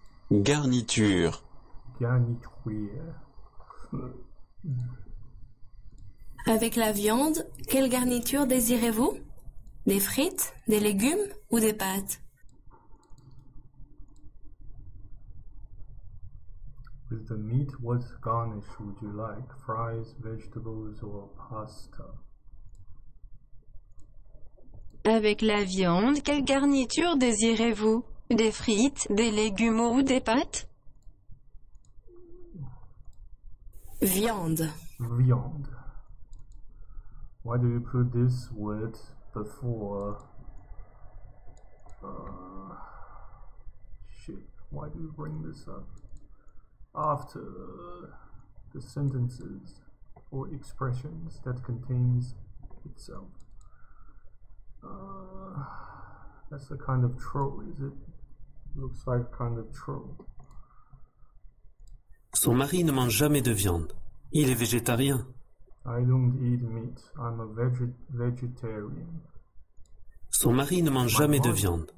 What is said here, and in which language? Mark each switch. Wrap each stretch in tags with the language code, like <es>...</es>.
<fr>Garniture. Garniture. Avec la viande, quelle garniture désirez-vous? Des frites, des légumes ou des pâtes?</fr> <en>With the meat, what garnish would you like? Fries, vegetables, or pasta?</en> <fr>Avec la viande, quelle garniture désirez-vous? Des frites, des légumes ou des pâtes? Viande. Viande.</fr> <en>Why do you put this word before? Shit. Why do you bring this up after the sentences or expressions that contains itself? That's a kind of troll, is it? Looks like kind of troll.</en> <fr>Son mari ne mange jamais de viande. Il est végétarien.</fr> <en>I don't eat meat. I'm a vegetarian.</en> <fr>Son mari ne mange jamais de viande.</fr>